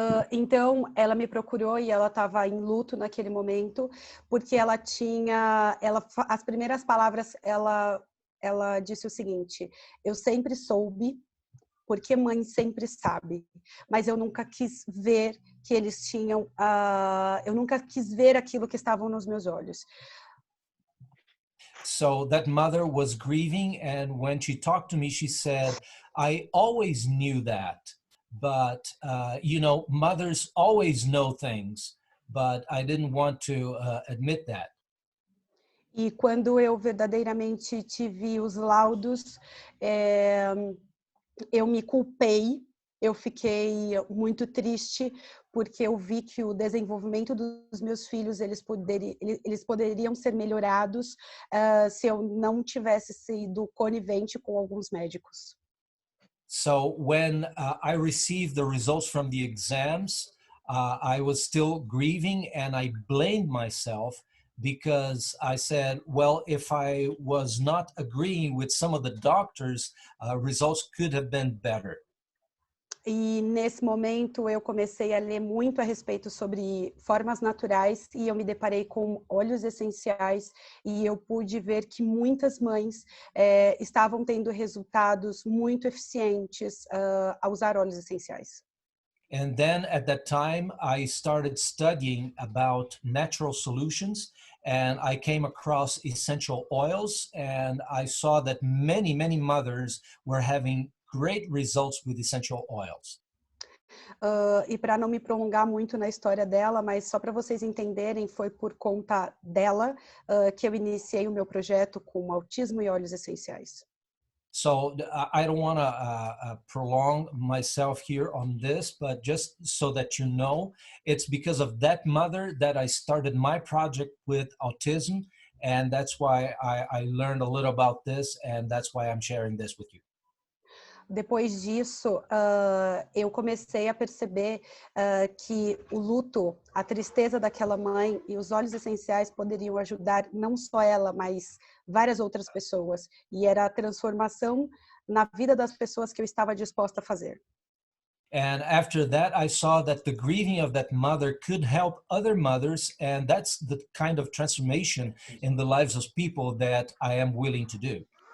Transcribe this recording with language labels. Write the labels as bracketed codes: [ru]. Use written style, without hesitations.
[pt] Então, ela me procurou e ela estava em luto naquele momento, porque ela tinha, as primeiras palavras, ela disse o seguinte: eu sempre soube, porque mãe sempre sabe, mas eu nunca quis ver que eles tinham, eu nunca quis ver aquilo que estavam nos meus olhos. [en] So that mother was grieving, and when she talked to me, she said, I always knew that, but mothers always know things, but I didn't want to admit that. [pt] E quando eu verdadeiramente tive os laudos, eu me culpei, eu fiquei muito triste, porque eu vi que o desenvolvimento dos meus filhos, eles poderiam ser melhorados se eu não tivesse sido conivente com alguns médicos. [en] So when I received the results from the exams, I was still grieving and I blamed myself because I said, well, if I was not agreeing with some of the doctors, results could have been better. [pt] E nesse momento eu comecei a ler muito a respeito sobre formas naturais e eu me deparei com óleos essenciais e eu pude ver que muitas mães estavam tendo resultados muito eficientes ao usar óleos essenciais. [en] And then at that time, I started studying about natural solutions and I came across essential oils and I saw that many, many mothers were having great results with essential oils. [pt] E para não me prolongar muito na história dela, mas só para vocês entenderem, foi por conta dela que eu iniciei o meu projeto com autismo e óleos essenciais. [en] So I don't want to prolong myself here on this, but just so that you know, it's because of that mother that I started my project with autism. And that's why I learned a little about this. And that's why I'm sharing this with you. [pt] Depois disso, eu comecei a perceber que o luto, a tristeza daquela mãe e os óleos essenciais poderiam ajudar não só ela, mas várias outras pessoas. E era a transformação na vida das pessoas que eu estava disposta a fazer. [en] And after that, I saw that the grieving of that mother could help other mothers. And that's the kind of transformation in the lives of people that I am willing to do.